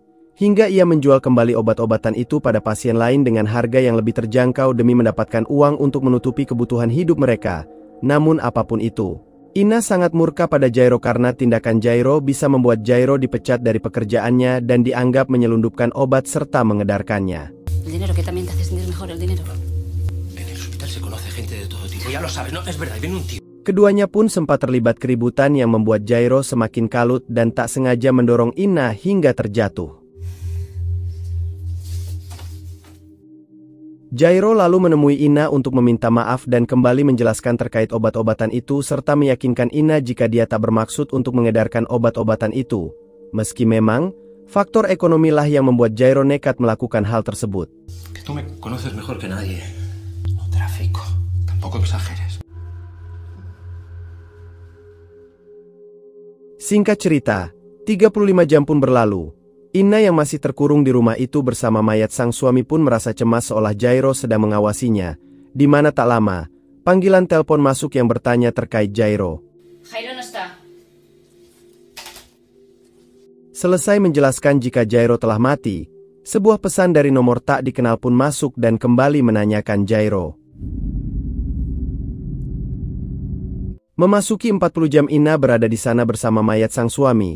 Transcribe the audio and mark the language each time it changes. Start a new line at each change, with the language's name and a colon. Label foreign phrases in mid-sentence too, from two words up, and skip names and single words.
Indonesian: Hingga ia menjual kembali obat-obatan itu pada pasien lain dengan harga yang lebih terjangkau demi mendapatkan uang untuk menutupi kebutuhan hidup mereka. Namun apapun itu, Ina sangat murka pada Jairo karena tindakan Jairo bisa membuat Jairo dipecat dari pekerjaannya dan dianggap menyelundupkan obat serta mengedarkannya.
Spanish: El dinero que también te hace sentir mejor, el dinero. En el hospital se conoce gente de todo tipo, ya lo sabes, no, es verdad, viene un tío.
Indonesian: Keduanya pun sempat terlibat keributan yang membuat Jairo semakin kalut dan tak sengaja mendorong Ina hingga terjatuh. Jairo lalu menemui Ina untuk meminta maaf dan kembali menjelaskan terkait obat-obatan itu serta meyakinkan Ina jika dia tak bermaksud untuk mengedarkan obat-obatan itu. Meski memang, faktor ekonomilah yang membuat Jairo nekat melakukan hal tersebut.
Spanish: Que tú me conoces mejor que nadie. No tráfico, tampoco exageres.
Indonesian: Singkat cerita, 35 jam pun berlalu. Ina yang masih terkurung di rumah itu bersama mayat sang suami pun merasa cemas seolah Jairo sedang mengawasinya. Di mana tak lama, panggilan telepon masuk yang bertanya terkait Jairo.
Spanish: Jairo no está.
Indonesian: Selesai menjelaskan jika Jairo telah mati, sebuah pesan dari nomor tak dikenal pun masuk dan kembali menanyakan Jairo. Memasuki 40 jam Ina berada di sana bersama mayat sang suami.